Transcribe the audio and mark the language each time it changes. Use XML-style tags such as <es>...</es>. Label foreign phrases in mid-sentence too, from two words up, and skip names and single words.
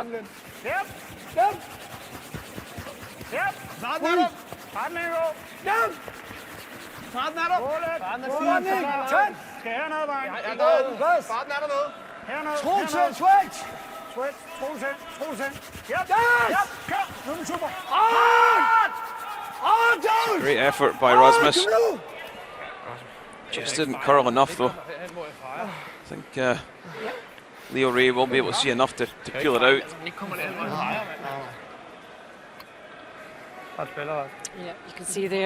<da>Yep. Snart er du. Snart er du. Yep. Snart er du. Skal jeg hernede, Vejen? Snart er du nede. Hernede. Trolsen,</da> <en>switch. Switch.</en> <da>Trolsen. Yep. Kør. Nu er den super.</da> <en>Great effort by Rasmus. Just didn't curl enough though. I think Leo Ray will be able to see enough to peel it out. Yeah, you can see there.</en>